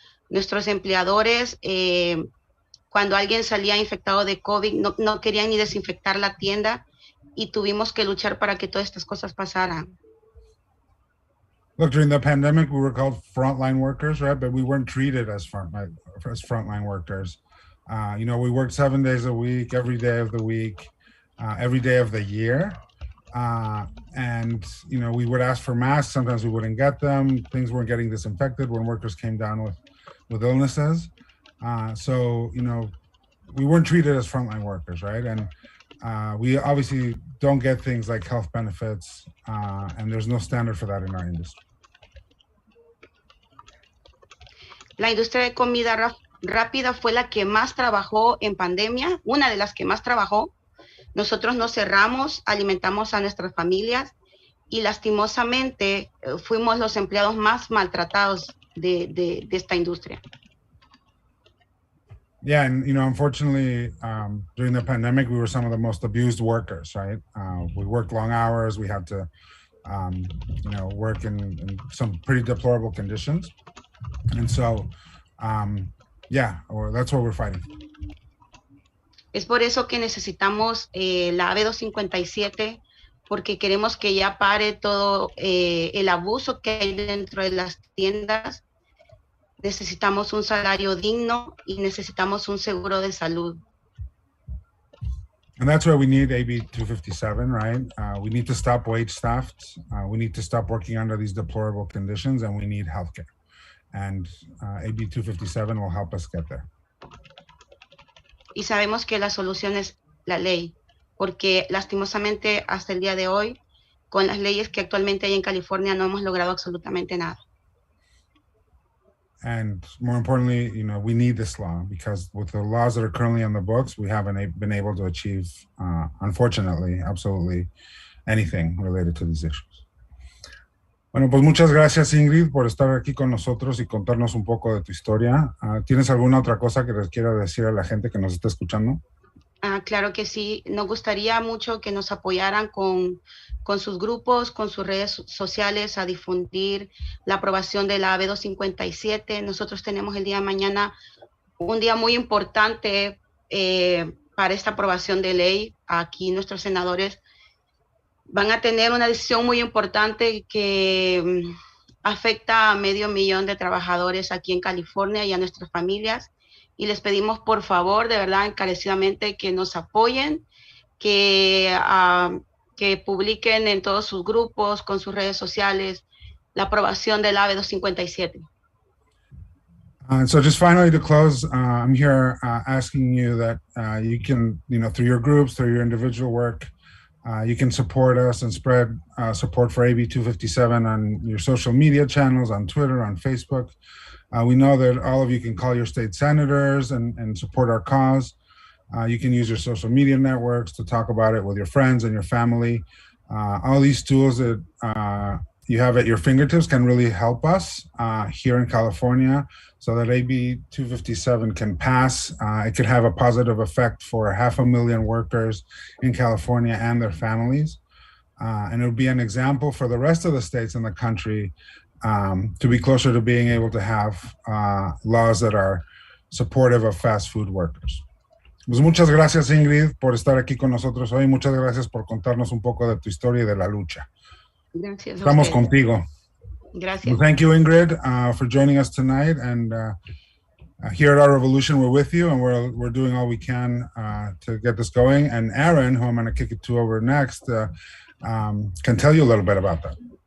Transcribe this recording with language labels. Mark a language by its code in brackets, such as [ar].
[es] Nuestros empleadores, cuando alguien salía infectado de COVID, no querían ni desinfectar la tienda, y tuvimos que luchar para que todas estas cosas pasaran. [en] Look, during the pandemic, we were called frontline workers, right? But we weren't treated as frontline workers. You know, we worked 7 days a week, every day of the week, every day of the year. And, you know, we would ask for masks. Sometimes we wouldn't get them. Things weren't getting disinfected when workers came down with illnesses. So, you know, we weren't treated as frontline workers, right? And we obviously don't get things like health benefits, and there's no standard for that in our industry. [es] La industria de comida rápida fue la que más trabajó en pandemia, una de las que más trabajó. Nosotros nos cerramos, alimentamos a nuestras familias y lastimosamente fuimos los empleados más maltratados de esta industria. [en] Yeah, and you know, unfortunately, during the pandemic, we were some of the most abused workers, right? We worked long hours. We had to, you know, work in some pretty deplorable conditions. And so, yeah, that's what we're fighting. [es] Es por eso que necesitamos la AB 257, porque queremos que ya pare todo el abuso que hay dentro de las tiendas. Necesitamos un salario digno y necesitamos un seguro de salud. [en] And that's why we need AB 257, right? We need to stop wage theft. We need to stop working under these deplorable conditions, and we need healthcare. And AB 257 will help us get there. [es] Y sabemos que la solución es la ley, porque lastimosamente hasta el día de hoy, con las leyes que actualmente hay en California, no hemos logrado absolutamente nada. [en] And more importantly, you know, we need this law because with the laws that are currently on the books, we haven't been able to achieve, unfortunately, absolutely anything related to these issues. [es] Bueno, pues muchas gracias, Ingrid, por estar aquí con nosotros y contarnos un poco de tu historia. ¿Tienes alguna otra cosa que les quiera decir a la gente que nos está escuchando? Claro que sí. Nos gustaría mucho que nos apoyaran con sus grupos, con sus redes sociales a difundir la aprobación de la AB 257. Nosotros tenemos el día de mañana un día muy importante para esta aprobación de ley. Aquí nuestros senadores van a tener una decisión muy importante que afecta a 500,000 de trabajadores aquí en California y a nuestras familias. Y les pedimos, por favor, de verdad, encarecidamente, que nos apoyen, que publiquen en todos sus grupos, con sus redes sociales, la aprobación del AB 257. [en] So just finally to close, I'm here asking you that you can, through your groups, through your individual work, you can support us and spread support for AB 257 on your social media channels, on Twitter, on Facebook. We know that all of you can call your state senators and support our cause. You can use your social media networks to talk about it with your friends and your family. All these tools that you have at your fingertips can really help us here in California so that AB 257 can pass. It could have a positive effect for 500,000 workers in California and their families. And it would be an example for the rest of the states in the country to be closer to being able to have laws that are supportive of fast food workers. [es] Pues muchas gracias, Ingrid, por estar aquí con nosotros hoy. Muchas gracias por contarnos un poco de tu historia y de la lucha. Gracias. Estamos contigo. Gracias. [en] Well, thank you, Ingrid, for joining us tonight. And here at Our Revolution, we're with you, and we're doing all we can to get this going. And Aaron, who I'm going to kick it to over next, can tell you a little bit about that.